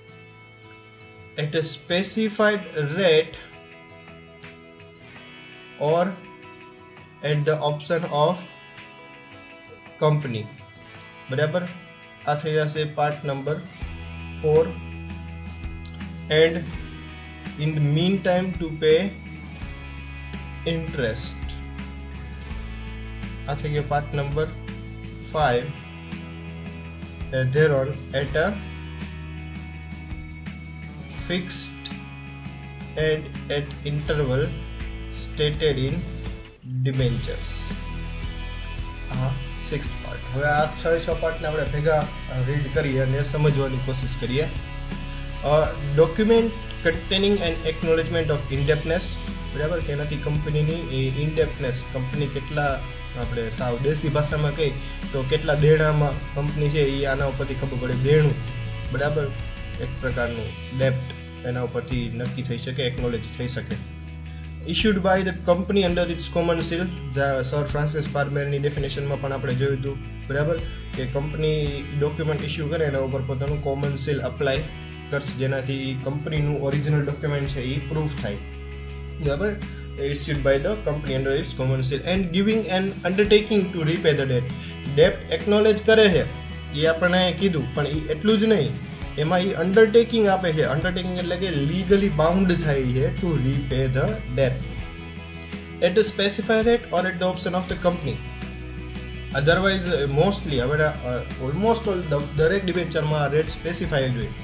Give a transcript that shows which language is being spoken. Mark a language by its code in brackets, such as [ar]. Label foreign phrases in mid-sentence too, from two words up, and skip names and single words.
[en] at a specified rate or at the option of company. [gu] બરાબર, આ થઈ જશે [en] part number [gu] 4. [en] and in the mean time to pay interest. [gu] આ થઈ ગયો [en] part number [gu] 5. [en] thereon at a fixed and at interval stated in debentures. 6th પાર્ટ. [gu] હવે આ 6 પાર્ટને આપણે ભેગા રીડ કરીએ અને સમજવાની કોશિશ કરીએ. [en] document containing an acknowledgement of indebtedness. [gu] બરાબર, કે એનાથી કંપનીની ઇન્ડેપ્ટનેસ, કંપની કેટલા, આપણે સાવ દેશી ભાષામાં કહીએ તો કેટલા દેણામાં કંપની છે એ આના ઉપરથી ખબર પડે. દેણું, બરાબર, એક પ્રકારનું ડેપ્ટ એના ઉપરથી નક્કી થઈ શકે, એક્નોલેજ થઈ શકે. [en] issued by the company under its common seal. [gu] સર ફ્રાન્સિસ પાલ્મેરની ડેફિનેશનમાં પણ આપણે જોયું હતું. બરાબર, કે કંપની ડોક્યુમેન્ટ ઇસ્યુ કરે એના ઉપર પોતાનું [en] common seal [gu] અપ્લાય કરશે, જેનાથી કંપનીનું [en] original document [gu] છે એ પ્રૂફ થાય. બરાબર, [en] issued by the company under its common seal and giving an undertaking to repay the debt. [gu] ડેપ્ટ એક્નોલેજ કરે છે એ આપણે કીધું, પણ એ એટલું જ નહીં, એમાં એ અંડરટેકિંગ આપે છે. અંડરટેકિંગ એટલે કે [en] legally bound [gu] થાય છે [en] to repay the debt at a specified rate or at the option of the company. [gu] અધરવાઇઝ મોસ્ટલી હવે ઓલમોસ્ટ દરેક ડિબેન્ચરમાં રેટ સ્પેસિફાઈ જ હોય.